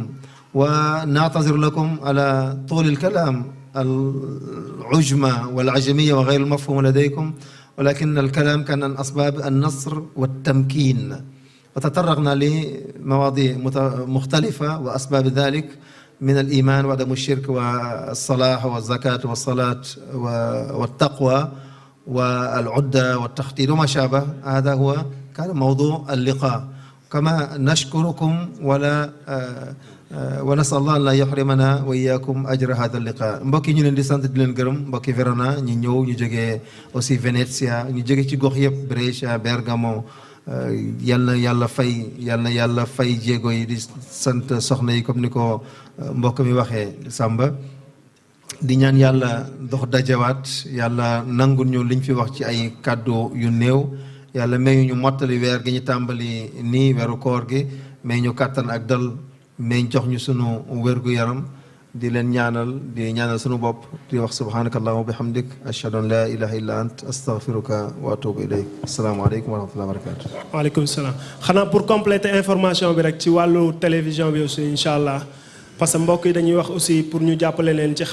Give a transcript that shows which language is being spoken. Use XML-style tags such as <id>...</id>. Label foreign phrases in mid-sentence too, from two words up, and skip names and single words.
<ar>ونعتذر لكم على طول الكلام، العجمة والعجمية وغير المفهوم لديكم، ولكن الكلام كان عن أسباب النصر والتمكين، وتطرقنا لمواضيع مختلفة وأسباب ذلك من الإيمان وعدم الشرك والصلاح والزكاة والصلاة والتقوى والعدة والتخطيط وما شابه. هذا هو كان موضوع اللقاء. كما نشكركم ونسأل الله أن لا يحرمنا وإياكم أجر هذا اللقاء.</ar> <wo>mbokk yi ñu leen di sant di leen gërëm, mbokki Verona ñi ñëw, ñu jógee aussi Venezia, ñu jógee ci gox yëpp, Brescia, Bergamo, yal na yàlla fay jéego yi di sant soxna yi comme ni ko mbokk mi waxee Samba di ñaan yàlla dox dajewaat yàlla nangul ñu liñ fi wax ci ay kàddu yu néew yàlla may ñu mottali weer gi ñu tàmbali nii weeru koor gi may ñu kàttan ak dal may jox ñu sunu wérgu yaram di leen ñaanal sunu bopp di wax</wo> <ar>سبحانك اللهم وبحمدك أشهد أن لا إله إلا أنت أستغفرك وأتوب إليك السلام عليكم ورحمة الله وبركاته وعليكم السلام</ar> <wo>xanaa</wo> <fr>pour compléter information</fr> <wo>bi rek ci wàllu télévision bi aussi</wo> <ar>إن شاء الله</ar> <fr>parce que</fr> <wo>mbokk yi dañuy wax</wo> <fr>aussi pour</fr> <wo>ñu jàppale leen ci</wo>